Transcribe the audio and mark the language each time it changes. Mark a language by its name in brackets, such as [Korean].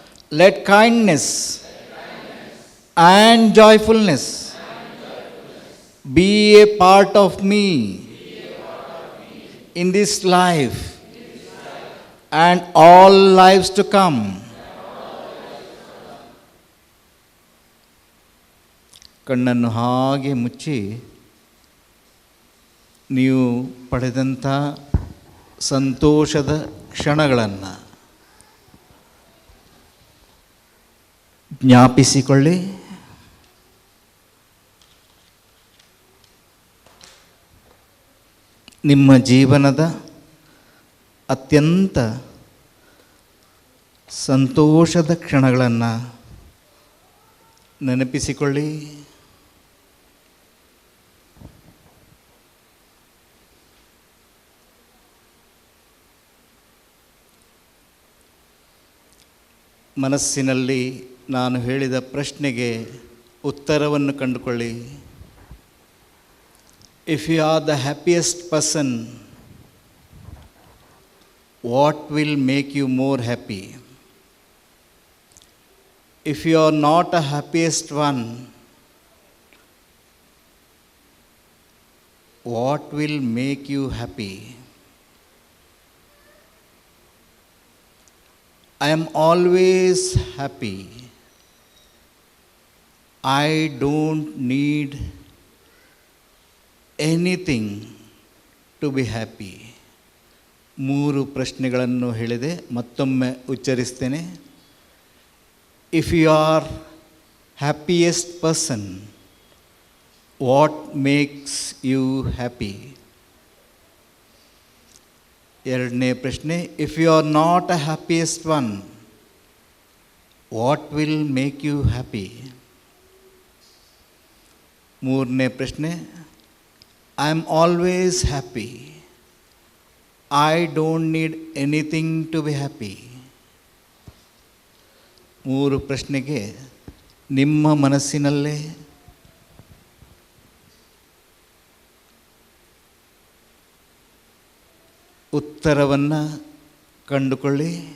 [English] Let kindness and joyfulness be a part of me in this life and all lives to come. [Kannada] ಕಣ್ಣನ್ನು ಹಾಗೆ ಮುಚ್ಚಿ ನೀವು ಪಡೆದಂಥ ಸಂತೋಷದ ಕ್ಷಣಗಳನ್ನು ಜ್ಞಾಪಿಸಿಕೊಳ್ಳಿ. ನಿಮ್ಮ ಜೀವನದ ಅತ್ಯಂತ ಸಂತೋಷದ ಕ್ಷಣಗಳನ್ನು ನೆನಪಿಸಿಕೊಳ್ಳಿ. ಮನಸ್ಸಿನಲ್ಲಿ ನಾನು ಹೇಳಿದ ಪ್ರಶ್ನೆಗೆ ಉತ್ತರವನ್ನು ಕಂಡುಕೊಳ್ಳಿ. [English] If you are the happiest person, what will make you more happy? If you are not a happiest one, what will make you happy? I am always happy. I don't need anything to be happy. [Kannada] 3 ಪ್ರಶ್ನೆಗಳನ್ನು ಹೇಳಿದೆ, ಮತ್ತೊಮ್ಮೆ ಉಚ್ಚರಿಸ್ತೇನೆ. [English] If you are happiest person, what makes you happy? [Kannada] ಎರಡನೇ ಪ್ರಶ್ನೆ, [English] if you are not a happiest one, what will make you happy? [Kannada] ಮೂರನೇ ಪ್ರಶ್ನೆ, [English] I am always happy. I don't need anything to be happy. [Kannada] 3 ಪ್ರಶ್ನೆಗೆ ನಿಮ್ಮ ಮನಸ್ಸಿನಲ್ಲೇ ಉತ್ತರವನ್ನು ಕಂಡುಕೊಳ್ಳಿ.